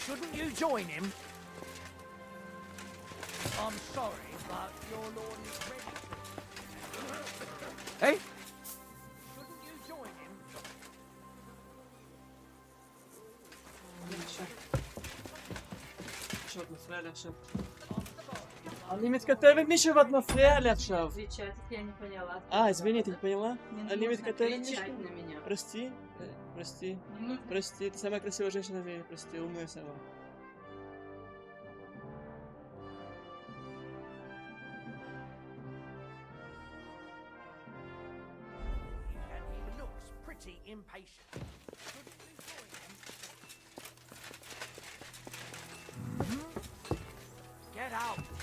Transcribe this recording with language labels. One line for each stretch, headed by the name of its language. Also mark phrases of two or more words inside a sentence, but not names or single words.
English: Shouldn't you join him? I'm sorry, but your lord is ready to... Hey? Shouldn't you join him?
Hebrew: מישהו עוד מפריע לי עכשיו. אני מתכתב עם מישהו ואת מפריעה לי עכשיו.
Russian: извините, не поняла?
Hebrew: אני מתכתב עם מישהו?
Russian: Прости, прости, прости, ты самая красивая женщина в мире, прости, умная сама.
English: And he looks pretty impatient. Get out!